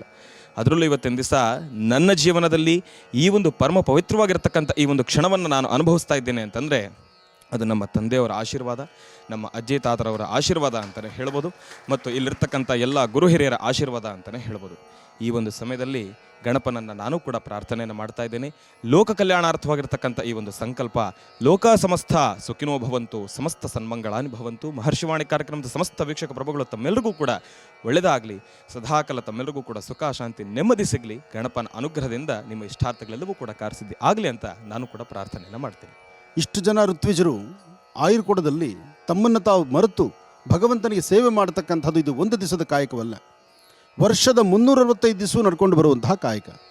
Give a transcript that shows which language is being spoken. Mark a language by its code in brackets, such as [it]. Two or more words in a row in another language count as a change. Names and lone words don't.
[kn] ಅದರಲ್ಲೂ ಇವತ್ತಿನ ದಿವಸ ನನ್ನ ಜೀವನದಲ್ಲಿ ಈ ಒಂದು ಪರಮ ಪವಿತ್ರವಾಗಿರ್ತಕ್ಕಂಥ ಈ ಒಂದು ಕ್ಷಣವನ್ನು ನಾನು ಅನುಭವಿಸ್ತಾ ಇದ್ದೇನೆ ಅಂತಂದರೆ ಅದು ನಮ್ಮ ತಂದೆಯವರ ಆಶೀರ್ವಾದ, ನಮ್ಮ ಅಜ್ಜಿ ತಾತರವರ ಆಶೀರ್ವಾದ ಅಂತಲೇ ಹೇಳ್ಬೋದು, ಮತ್ತು ಇಲ್ಲಿರ್ತಕ್ಕಂಥ ಎಲ್ಲ ಗುರು ಹಿರಿಯರ ಆಶೀರ್ವಾದ ಅಂತಲೇ ಹೇಳ್ಬೋದು. ಈ ಒಂದು ಸಮಯದಲ್ಲಿ ಗಣಪನನ್ನು ನಾನು ಕೂಡ ಪ್ರಾರ್ಥನೆಯನ್ನು ಮಾಡ್ತಾ ಇದ್ದೇನೆ. ಲೋಕ ಕಲ್ಯಾಣಾರ್ಥವಾಗಿರ್ತಕ್ಕಂಥ ಈ ಒಂದು ಸಂಕಲ್ಪ, [sa] ಲೋಕ ಸಮಸ್ತ ಸುಖಿನೋ ಭವಂತು, ಸಮಸ್ತ ಸನ್ಮಂಗಳಾನಿ ಭವಂತು. [kn] ಮಹರ್ಷಿವಾಣಿ ಕಾರ್ಯಕ್ರಮದ ಸಮಸ್ತ ವೀಕ್ಷಕ ಪ್ರಭುಗಳು ತಮ್ಮೆಲ್ಲರಿಗೂ ಕೂಡ ಒಳ್ಳೆಯದಾಗಲಿ, ಸದಾಕಾಲ ತಮ್ಮೆಲ್ಲರಿಗೂ ಕೂಡ ಸುಖ, ಶಾಂತಿ, ನೆಮ್ಮದಿ ಸಿಗಲಿ. ಗಣಪನ ಅನುಗ್ರಹದಿಂದ ನಿಮ್ಮ ಇಷ್ಟಾರ್ಥಗಳೆಲ್ಲವೂ ಕೂಡ ಕಾರ್ಯಸಿದ್ಧಿ ಆಗಲಿ ಅಂತ ನಾನು ಕೂಡ ಪ್ರಾರ್ಥನೆಯನ್ನು ಮಾಡ್ತೀನಿ. ಇಷ್ಟು ಜನ ಋತ್ವಿಜರು ಆಯುರ್ಕೊಡದಲ್ಲಿ ತಮ್ಮನ್ನು ತಾವು ಮರೆತು ಭಗವಂತನಿಗೆ ಸೇವೆ ಮಾಡತಕ್ಕಂಥದ್ದು ಇದು ಒಂದು ದಿವಸದ ಕಾಯಕವಲ್ಲ, ವರ್ಷದ 365 ದಿವಸ ನಡ್ಕೊಂಡು ಬರುವಂತಹ ಕಾಯಕ.